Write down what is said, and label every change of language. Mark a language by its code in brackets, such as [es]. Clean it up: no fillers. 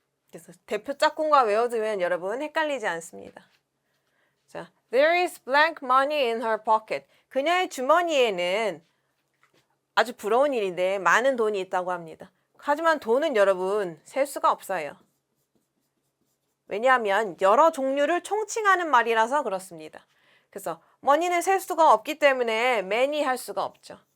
[ko] 그래서 대표 짝꿍과 외워두면 여러분 헷갈리지 않습니다. [en] 자, there is blank money in her pocket. [ko] 그녀의 주머니에는 아주 부러운 일인데 많은 돈이 있다고 합니다. 하지만 돈은 여러분 셀 수가 없어요. 왜냐하면 여러 종류를 총칭하는 말이라서 그렇습니다. 그래서 money는 셀 수가 없기 때문에 many 할 수가 없죠.